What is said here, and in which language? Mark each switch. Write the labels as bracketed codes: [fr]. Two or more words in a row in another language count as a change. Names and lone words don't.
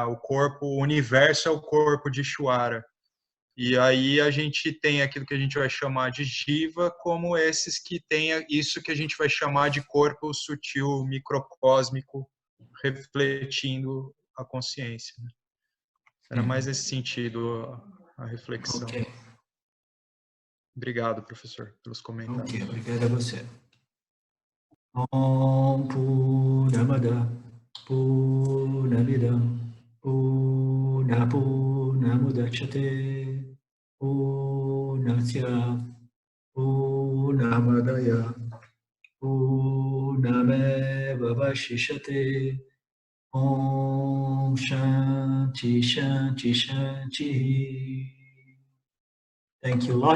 [pt] O universo é o corpo de Ishvara. E aí a gente tem aquilo que a gente vai chamar de Jiva, como esses que têm isso que a gente vai chamar de corpo sutil, microcósmico, refletindo a consciência. Né? Era mais nesse sentido a reflexão. Ok. Obrigado, professor, pelos comentários. Ok, obrigado a você. [sa] ॐ पूर्णमद पूर्णमिदं पूर्णमुदच्यते पूर्णस्य पूर्णमादाय पूर्णमेव वशिष्यते ॐ शान्ति शान्ति शान्ति Shanti. [en] Thank you, Lord.